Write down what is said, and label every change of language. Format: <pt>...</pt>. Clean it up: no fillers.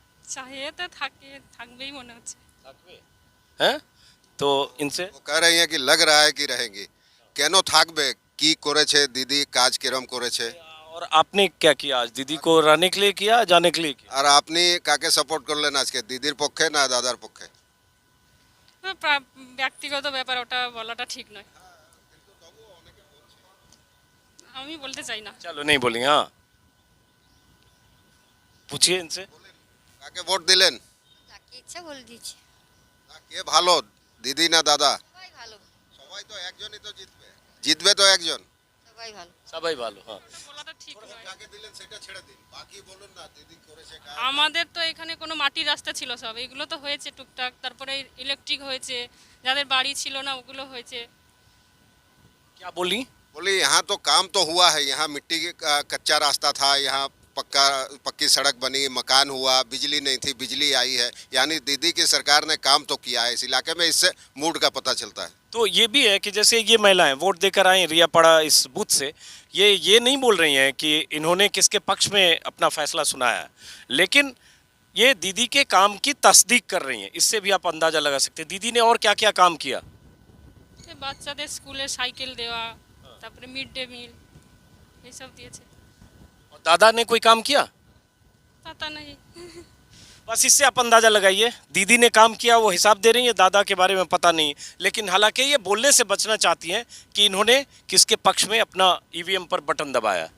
<bn>চাহিয়ে তো থাকে, থাকবেই মনে হচ্ছে।</bn> <hi>थकवे हैं? तो इनसे वो कह रही हैं कि लग रहा है कि रहेंगी।</hi> <bn>কেন থাকবে, কি করেছে দিদি, কাজ কিরম করেছে?</bn> <hi>और आपने क्या किया आज? दीदी को रहने के लिए किया, जाने के लिए किया?</hi> <bn>আর আপনি কাকে সাপোর্ট করলেন আজকে, দিদির পক্ষে না দাদার পক্ষে? ব্যক্তিগত ব্যাপার, ওটা বলাটা ঠিক নয়। আমি বলতে চাই না।</bn> <hi>चलो नहीं बोलेंगे। हाँ पूछिए इनसे।</hi> <bn>কাকে ভোট দিলেন? যাকে ইচ্ছা বলে দিয়েছি কে ভালো, দিদি না দাদা? সবাই ভালো সবাই তো একজনই তো জিতবে, জিতবে তো একজন। সবাই ভালো सबाई भालो। हाँ বলাটা ঠিক নয়। কাকে দিলেন সেটা ছেড়ে দিন, বাকি বলুন না দিদি করেছে কাজ। আমাদের তো এখানে কোনো মাটির রাস্তা ছিল, সব এগুলো তো হয়েছে টুকটাক, তারপরে ইলেকট্রিক হয়েছে, যাদের বাড়ি ছিল না ওগুলো হয়েছে।</bn> <hi>क्या बोली? बोली यहाँ तो काम तो हुआ है, यहाँ मिट्टी का कच्चा रास्ता था, यहाँ पक्की सड़क बनी, मकान हुआ, बिजली नहीं थी, बिजली आई है। यानी दीदी की सरकार ने काम तो किया है इस इलाके में, इससे मूड का पता चलता है। तो ये भी है कि जैसे ये महिलाएं वोट देकर आई रियापाड़ा इस बूथ से, ये नहीं बोल रही हैं कि इन्होंने किसके पक्ष में अपना फैसला सुनाया है, लेकिन ये दीदी के काम की तस्दीक कर रही हैं। इससे भी आप अंदाज़ा लगा सकते हैं दीदी ने और क्या क्या काम किया।</hi> <bn>বাচ্চাদের স্কুলে সাইকেল দেওয়া, তারপরে মিড ডে মিল এইসব দিয়েছে।</bn> <hi>और दादा ने कोई काम किया?</hi> <bn>পাতা নেই।</bn> <hi>बस इससे आप अंदाजा लगाइए, दीदी ने काम किया वो हिसाब दे रही है, दादा के बारे में पता नहीं। लेकिन हालांकि ये बोलने से बचना चाहती हैं कि इन्होंने किसके पक्ष में अपना ईवीएम पर बटन दबाया।</hi>